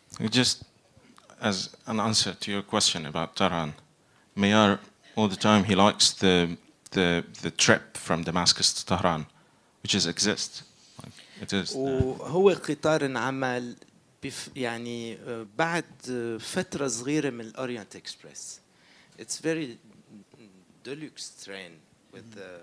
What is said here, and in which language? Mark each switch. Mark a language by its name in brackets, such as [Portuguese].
[English] Just as an answer to your question about Tehran, Meyar all the time he likes the trip from Damascus to Tehran, which exists. Like, it is. [Arabic] وهو قطار انعمل يعني بعد فترة صغيرة من الأورينت إكسبريس. [English] It's very deluxe train with